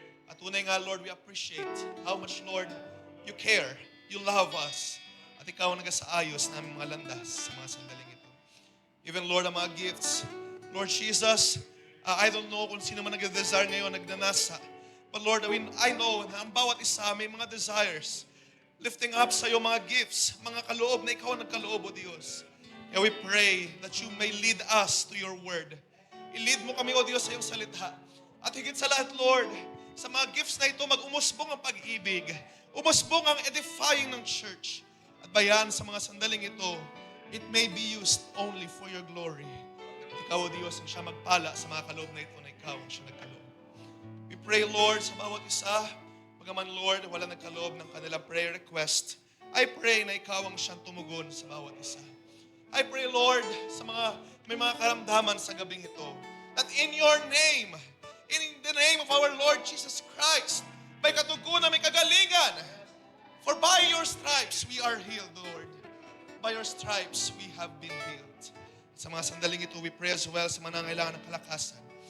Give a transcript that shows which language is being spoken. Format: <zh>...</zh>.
<tl>At tunay nga, Lord,</tl> <en>we appreciate how much, Lord, you care, you love us,</en> <tl>at ikaw ang nagasaayos ng aming mga landas sa mga sandaling ito. Even, Lord, ang mga gifts. Lord Jesus,</tl> <en>I don't know</en> <tl>kung sino man nag-desire ngayon, nagnanasa.</tl> <en>But Lord, I know</en> <tl>na ang bawat isa may mga desires. Lifting up sa iyo mga gifts, mga kaloob na ikaw ang nagkaloob, O Diyos.</tl> <en>Kaya we pray that you may lead us to your word.</en> <tl>I-lead mo kami, O Diyos, sa iyong salita. At higit sa lahat, Lord, sa mga gifts na ito, mag-umusbong ang pag-ibig. Umusbong ang edifying ng church. At bayan sa mga sandaling ito,</tl> <en>it may be used only for your glory.</en> <tl>At ikaw, O Diyos, ang siya magpala sa mga kaloob na ito na ikaw ang siya nagkaloob.</tl> <en>We pray,</en> <tl>Lord, sa bawat isa, pagaman, Lord, wala nagkaloob ng kanilang prayer request,</tl> <en>I pray</en> <tl>na ikaw ang siyang tumugon sa bawat isa.</tl> <en>I pray, Lord,</en> <tl>sa mga may mga karamdaman sa gabing ito,</tl> <en>that in your name, in the name of our Lord Jesus Christ,</en> <tl>may katugunan, may kagalingan.</tl> <en>For by your stripes we are healed, Lord. By your stripes, we have been healed.</en> <tl>Sa mga sandaling ito,</tl> <en>we pray as well</en> <tl>sa mga nangailangan ng kalakasan.</tl>